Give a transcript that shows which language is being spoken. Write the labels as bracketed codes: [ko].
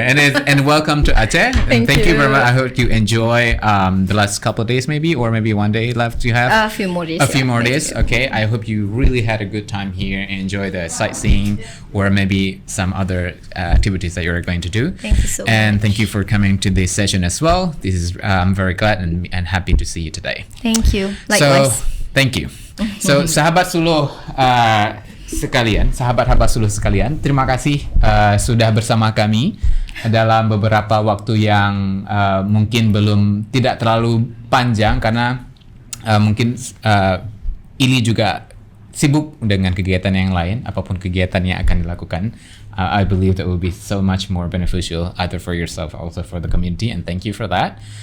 [en] And welcome to Aceh. And thank you very much. I hope you enjoy the last couple of days, maybe, or maybe one day left you have. A few more days. A few more days. Okay. I hope you really had a good time here and enjoy the sightseeing or maybe some other activities that you're going to do. Thank you so much. And thank you for coming to this session as well. This is I'm very glad and happy to see you today. Thank you. Likewise. So, thank you. [id] So, sahabat suluh sahabat suluh sekalian, terima kasih sudah bersama kami dalam beberapa waktu yang mungkin tidak terlalu panjang karena mungkin Ili juga sibuk dengan kegiatan yang lain, apapun kegiatan yang akan dilakukan. [en] I believe that will be so much more beneficial either for yourself also for the community, and thank you for that.